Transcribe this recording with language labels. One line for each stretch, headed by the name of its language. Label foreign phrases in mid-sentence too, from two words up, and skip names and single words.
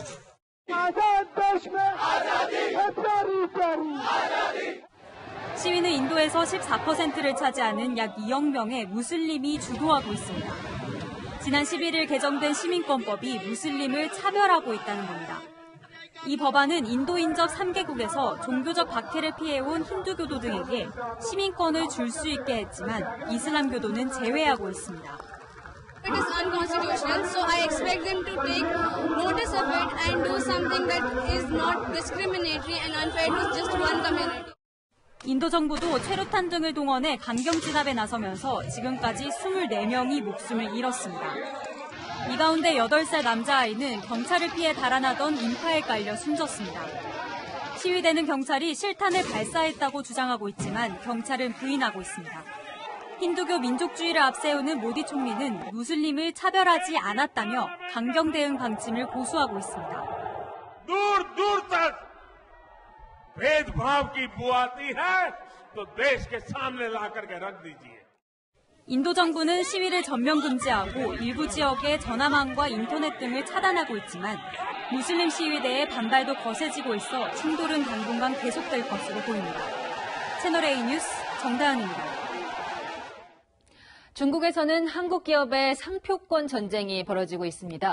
Korean: 시위는 인도에서 14%를 차지하는 약 2억 명의 무슬림이 주도하고 있습니다. 지난 11일 개정된 시민권법이 무슬림을 차별하고 있다는 겁니다. 이 법안은 인도 인접 3개국에서 종교적 박해를 피해온 힌두교도 등에게 시민권을 줄 수 있게 했지만 이슬람교도는 제외하고 있습니다.
English: It is unconstitutional, so I expect them to take notice of it and do something that is not discriminatory and unfair to just one community.
Korean: 인도 정부도 최루탄 등을 동원해 강경 진압에 나서면서 지금까지 24명이 목숨을 잃었습니다. 이 가운데 8살 남자아이는 경찰을 피해 달아나던 인파에 깔려 숨졌습니다. 시위대는 경찰이 실탄을 발사했다고 주장하고 있지만 경찰은 부인하고 있습니다. 힌두교 민족주의를 앞세우는 모디 총리는 무슬림을 차별하지 않았다며 강경 대응 방침을 고수하고 있습니다.
Hindi: दूर तक भेदभाव की बुआती है तो देश के सामने ला करके रख दीजिए.
Korean: 인도 정부는 시위를 전면 금지하고 일부 지역의 전화망과 인터넷 등을 차단하고 있지만 무슬림 시위대의 반발도 거세지고 있어 충돌은 당분간 계속될 것으로 보입니다. 채널A 뉴스 정다은입니다. 중국에서는 한국 기업의 상표권 전쟁이 벌어지고 있습니다.